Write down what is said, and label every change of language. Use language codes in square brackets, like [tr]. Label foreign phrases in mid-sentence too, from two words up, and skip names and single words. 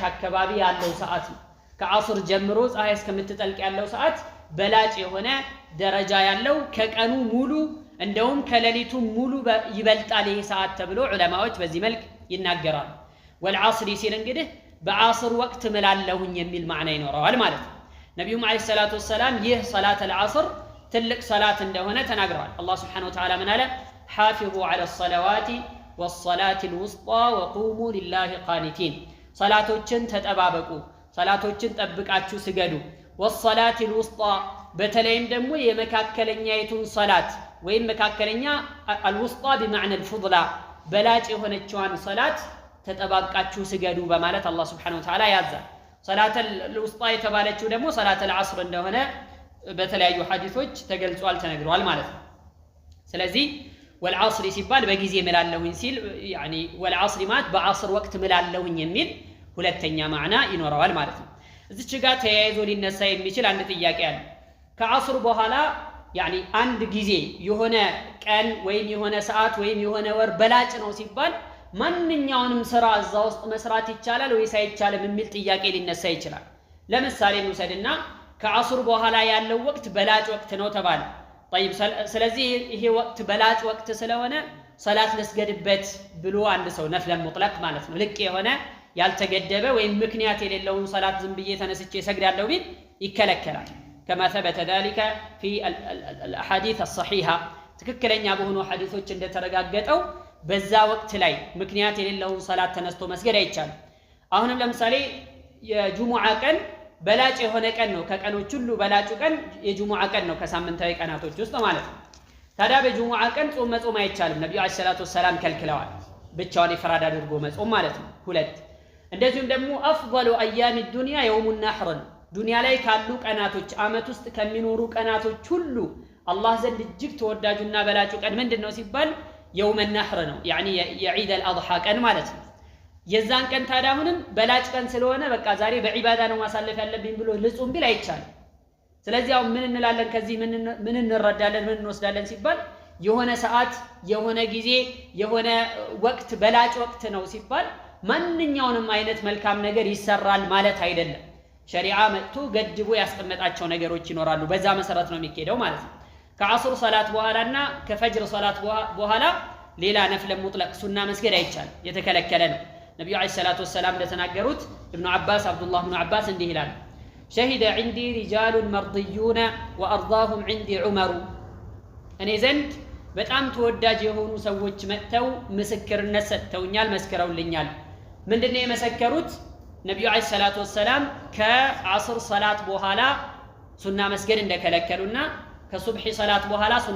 [am] አካባቢ ያለው ሰዓት ነው። ከአስር ጀምሮ ፀሐይ እስከምትጠልቅ ያለው ሰዓት በላጭ የሆነ ደረጃ ያለው ከቀኑ ሙሉ እንደውም ከሌሊቱ ሙሉ ይበልጣል ይሄ ሰዓት ተብሎ ዑለማዎች በዚህ መልክ ይናገራሉ። والعصر ሲል እንግዲህ በአስር ወቅት ምላልሁኝ የሚል ማዕና ይኖረዋል ማለት ነው። ነብዩም [ar] عليه الصلاة والسلام [am] ይህ ሰላት العصر ትልቅ ሰላት እንደሆነ ተናግረዋል። አላህ [ar] سبحانه وتعالى [am] ምን አለ? [ar] حافظوا على الصلوات والصلاة الوسطى وقوموا لله قانتين [am] ሰላቶችን ተጠባበቁ፣ ሰላቶችን ጠብቃችሁ ስገዱ። [ar] والصلاة الوسطى [am] በተለይም ደግሞ የመካከለኛይቱን ሰላት ወይም መካከለኛ [ar] الوسطى بمعنى الفضلى [am] በላጭ የሆነችዋን ሰላት ተጠባብቃችሁ ስገዱ በማለት አላህ [ar] سبحانه وتعالى [am] ያዛል። ሰላት الوسطى የተባለችው ደግሞ ሰላት العصر እንደሆነ በተለያዩ ሐዲሶች ተገልጿል ተነግሯል ማለት ነው። ስለዚህ والعصر ሲባል በጊዜ ምላልሁኝ ሲል يعني والعصر ማለት በአስር ወቅት ምላልሁኝ የሚል ሁለተኛ ማዕና ይኖረዋል ማለት ነው። እዚች ጋር ተያይዞ ሊነሳ የሚችል አንድ ጥያቄ አለ። ከአስር በኋላ يعني አንድ ጊዜ የሆነ ቀን ወይም የሆነ ሰዓት ወይም የሆነ ወር በላጭ ነው ሲባል ማንኛውንም ስራ እዛ ውስጥ መስራት ይቻላል ወይስ አይቻልም የሚል ጥያቄ ሊነሳ ይችላል። ለምሳሌ እንውሰድና ከአስር በኋላ ያለው ወቅት በላጭ ወቅት ነው ተባለ። طيب ስለዚህ ይሄ ወቅት በላጭ ወቅት ስለሆነ ሰላት ለስገድበት ብሎ አንድ ሰው [ar] نفلا مطلقا [am] ማለት ነው ልቅ የሆነ ያልተገደበ ወይም ምክንያት የሌለውን ሰላት ዝም ብዬ ተነስቼ ሰግዳለሁ ቢል ይከለከላል። [ar] كما ثبت ذلك في الاحاديث الصحيحه [am] ትክክለኛ በሆኑ ሐዲሶች እንደተረጋገጠው በዛ ወቅት ላይ ምክንያት የሌለውን ሰላት ተነስቶ መስገድ አይቻልም። አሁንም ለምሳሌ የጁሙዓ ቀን በላጭ የሆነ ቀን ነው። ከቀኖች ሁሉ በላጩ ቀን የጁሙዓ ቀን ነው ከሳምንታዊ ቀናቶች ውስጥ ማለት ነው። ታዲያ በጁሙዓ ቀን ጾም መጾም አይቻልም። ነብዩ [ar] عليه الصلاة والسلام [am] ከልክለዋል። ብቻውን ኢፍራድ አድርጎ መጾም ማለት ነው። ሁለት እንደዚሁም ደግሞ [ar] أفضل أيام الدنيا يوم النحر [am] ዱንያ ላይ ካሉ ቀናቶች አመት ውስጥ ከሚኖሩ ቀናቶች ሁሉ አላህ ዘንድ እጅግ ተወዳጁና በላጩ ቀን ምንድነው ሲባል [ar] يوم النحر [am] ነው يعني የዒድ አልአድሃ ቀን ማለት ነው። የዛን ቀን ታዲያ አሁንም በላጭ ቀን ስለሆነ በቃ ዛሬ በዒባዳ ነው ማሳለፍ ያለብኝ ብሎ ልጹም ቢል አይቻልም። ስለዚህ አሁን ምን እንላለን? ከዚህ ምን እንረዳለን? ምን እንወስዳለን ሲባል የሆነ ሰዓት የሆነ ጊዜ የሆነ ወቅት በላጭ ወቅት ነው ሲባል ማንኛውንም አይነት መልካም ነገር ይሰራል ማለት አይደለም። ሸሪዓ መጥቶ ገድቦ ያስቀመጣቸው ነገሮች ይኖራሉ። በዛ መሰረት ነው የሚኬደው ማለት ነው። ከአስር ሰላት በኋላና ከፈጅር ሰላት በኋላ ሌላ [ar] نفل مطلق [am] ሱና መስገድ አይቻልም፣ የተከለከለ ነው። ነብዩ [ar] عليه الصلاة والسلام [am] እንደተናገሩት ኢብኑ አባስ አብዱላህ ኢብኑ አባስ እንዲህ ይላል [ar] شهد عندي رجال مرضيون وارضاهم عندي عمر [am] እኔ ዘንድ በጣም ተወዳጅ የሆኑ ሰዎች መጥተው ምስክርነት ሰጥተውኛል፣ መስከረውልኛል። ምንድነው የመሰከሩት? ነብዩ [ar] عليه الصلاة والسلام [am] ከአስር ሰላት በኋላ ሱና መስገድ እንደከለከሉና ከሱብሂ ሰላት በኋላ ሱና